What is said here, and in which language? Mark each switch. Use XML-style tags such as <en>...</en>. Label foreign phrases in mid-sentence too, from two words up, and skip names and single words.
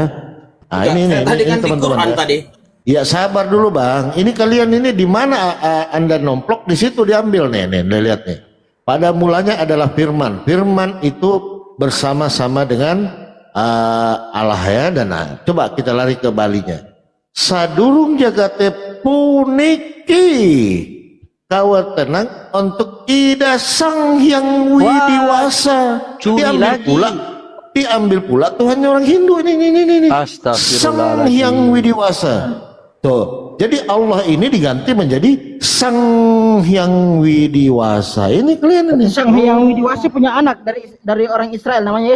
<id>Nah, ini teman-teman ya. Sabar dulu Bang. Ini kalian ini di mana Anda nomplok di situ diambil nih, lihat nih. Pada mulanya adalah firman. Firman itu bersama-sama dengan Allah ya, dan coba kita lari ke Balinya.</id> <ban>Sadurung jagate puniki kawat tenang untuk ida Sang Hyang Widiwasa.</ban> <id>Diambil pula Tuhannya orang Hindu ini. Sang Hyang Widiwasa. Tuh, jadi Allah ini diganti menjadi Sang Hyang Widiwasa. Ini kalian ini. Sang Hyang Widiwasa punya anak dari orang Israel namanya Yesus.</id>